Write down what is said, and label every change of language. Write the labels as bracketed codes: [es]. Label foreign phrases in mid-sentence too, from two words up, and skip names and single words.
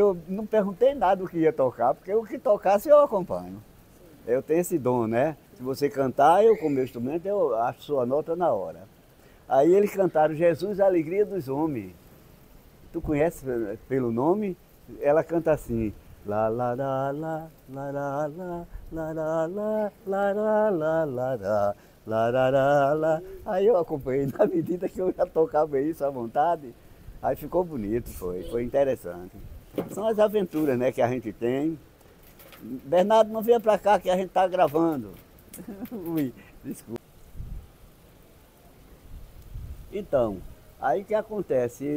[pt] Eu não perguntei nada do que ia tocar, porque o que tocasse eu acompanho. Eu tenho esse dom, né? Se você cantar, eu com o meu instrumento, eu acho sua nota na hora. Aí eles cantaram Jesus, a alegria dos homens. Tu conhece pelo nome? Ela canta assim. La la la la la la la la la la la la la la la. Lararala. Aí eu acompanhei na medida que eu já tocava isso à vontade. Aí ficou bonito, foi interessante. São as aventuras, né, que a gente tem. Bernardo, não venha para cá que a gente está gravando. Ui, desculpa. Então, aí o que acontece?